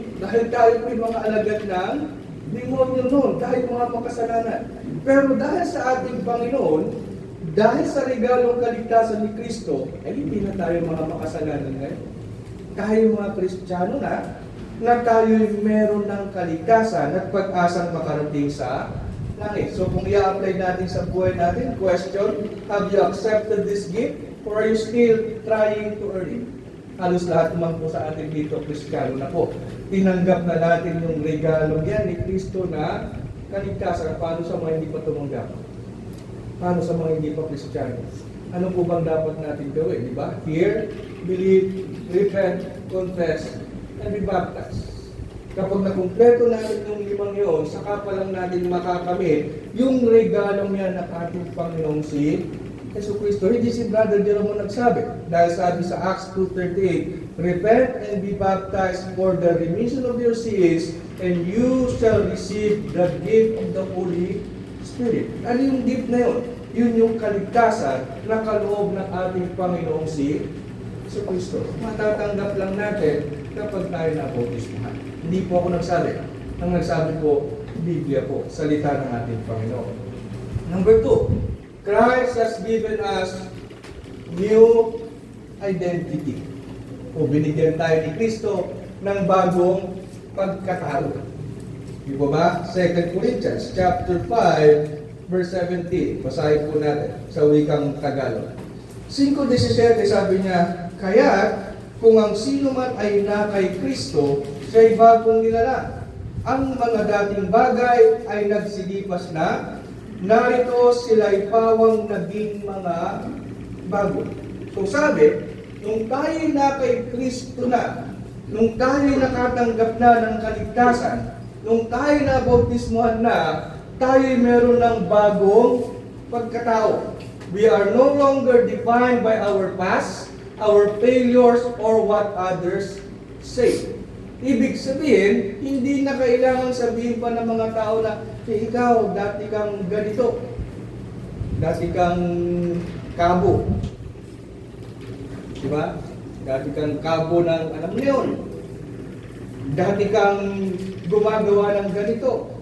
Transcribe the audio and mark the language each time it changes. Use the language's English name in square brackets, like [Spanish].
[Filipino] Dahil tayo po yung mga alagad ng demonyo noon, dahil mga makasalanan. Pero dahil sa ating Panginoon, dahil sa regalong kaligtasan ni Kristo, ay hindi na tayo mga makasalanan ngayon. Tayo mga Kristiyano na tayo meron ng kaligtasan at pag-asang makarating sa langit. So kung i-apply natin sa buhay natin, [English] question, have you accepted this gift or are you still trying to earn it? [Filipino] Halos lahat naman po sa atin dito, Kristiyano na po. Tinanggap na natin yung regalong yan ni Kristo na kaligtasan. Paano sa mga hindi pa tumanggap? Paano sa mga hindi pa Kristiyano? Ano po bang dapat natin gawin? Diba? [English] Hear, believe, repent, confess, and be baptized. [Filipino] Kapag nakumpleto natin yung limang yun, saka pa lang natin makakamit yung regalong yan ng ating Panginoong si Yesu Cristo. Hindi si Brother Jerome nagsabi. Dahil sabi sa [English] Acts 2:38, repent and be baptized for the remission of your sins, and you shall receive the gift of the Holy Spirit. [Filipino] Ano yung gift na yun? Yun yung kaligtasan na kaloob ng ating Panginoong si Yesu Cristo. Matatanggap lang natin kapag tayo nabautismuhan. Hindi po ako nagsabi. Ang nagsabi po, Biblia po, salita ng ating Panginoon. [English] Number 2, Christ has given us new identity. [Filipino] O binigyan tayo ni Kristo ng bagong pagkatao. Di ba ba? [English] 2 Corinthians chapter 5 verse 17. [Filipino] Basahin po natin sa wikang Tagalog. 5:17 sabi niya, kaya kung ang sino man ay na kay Kristo, siya'y bagong nilalang. Ang mga dating bagay ay nagsilipas na, narito sila'y pawang naging mga bago. So sabi, nung tayo na kay Kristo na, nung tayo nakatanggap na ng kaligtasan, nung tayo na bautismuhan na, tayo meron ng bagong pagkatao. [English] We are no longer defined by our past, our failures, or what others say. [Filipino] Ibig sabihin, hindi na kailangan sabihin pa ng mga tao na, ikaw, dati kang ganito. Dati kang kabo. Diba? Dati kang kabo ng, alam mo yun. Dati kang gumagawa ng ganito.